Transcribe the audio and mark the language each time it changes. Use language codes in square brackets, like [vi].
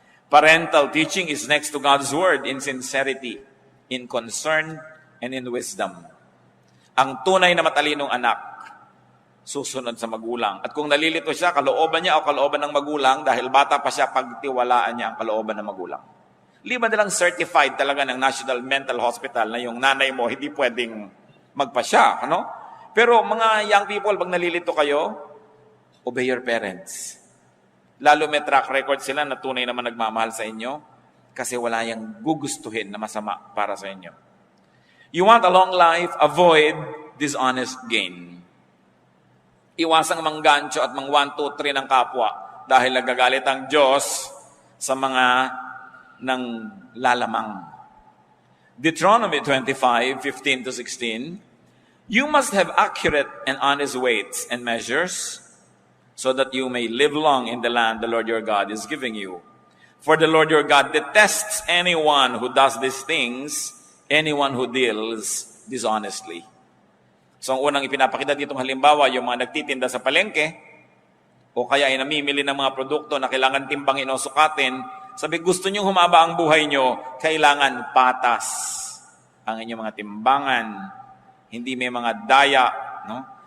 [en] Parental teaching is next to God's Word in sincerity, in concern, and in wisdom. [tl] Ang tunay na matalinong anak, susunod sa magulang. At kung nalilito siya, kalooban niya o kalooban ng magulang, dahil bata pa siya, pagtiwalaan niya ang kalooban ng magulang. Liban na lang certified talaga ng National Mental Hospital na yung nanay mo hindi pwedeng magpasya. Ano? Pero mga young people, pag nalilito kayo, [en] obey your parents. [tl] Lalo may track record sila na tunay naman nagmamahal sa inyo kasi wala yung gugustuhin na masama para sa inyo. [en] You want a long life, avoid dishonest gain. [tl] Iwasang manggancho at mang 1, 2, 3 ng kapwa dahil nagagalit ang Diyos sa mga nang lalamang. [en] Deuteronomy 25:15-16, you must have accurate and honest weights and measures so that you may live long in the land the Lord your God is giving you. For the Lord your God detests anyone who does these things, anyone who deals dishonestly. [tl] So, ang unang ipinapakita dito halimbawa, yung mga nagtitinda sa palengke, o kaya ay namimili ng mga produkto na kailangan timbangin o sukatin, sabi, gusto nyo humaba ang buhay nyo, kailangan patas ang inyong mga timbangan, hindi may mga daya, no?